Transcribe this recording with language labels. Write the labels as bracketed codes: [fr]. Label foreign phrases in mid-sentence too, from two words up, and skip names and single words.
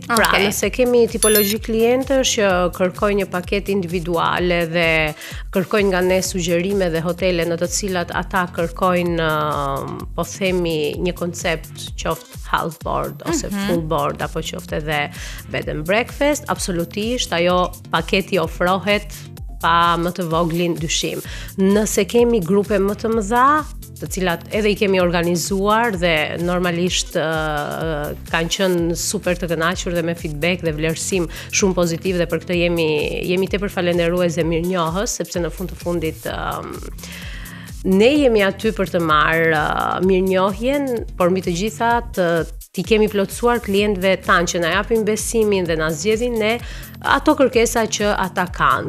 [sq] Pra, nëse kemi tipologji klientësh që kërkojnë një paketë individuale dhe kërkojnë nga ne sugjerime dhe hotele në të cilat ata kërkojnë, po themi, një koncept qoftë [en] house board [sq] ose [en] full board [sq] apo qoftë edhe [en] bed and breakfast, [sq] absolutisht ajo paketi ofrohet pa më të voglin dyshim. Nëse kemi grupe më të mëdha, të cilat edhe I kemi organizuar dhe normalisht kanë qenë super të kënaqur dhe me feedback dhe vlerësim shumë pozitiv dhe për këtë jemi tepër falënderues dhe mirënjohës, sepse në fund të fundit ne jemi aty për të marrë mirënjohjen, por mbi të gjitha ti kemi plotësuar klientëve tanë që na japin besimin dhe na zgjedhin ne ato kërkesa që ata kanë.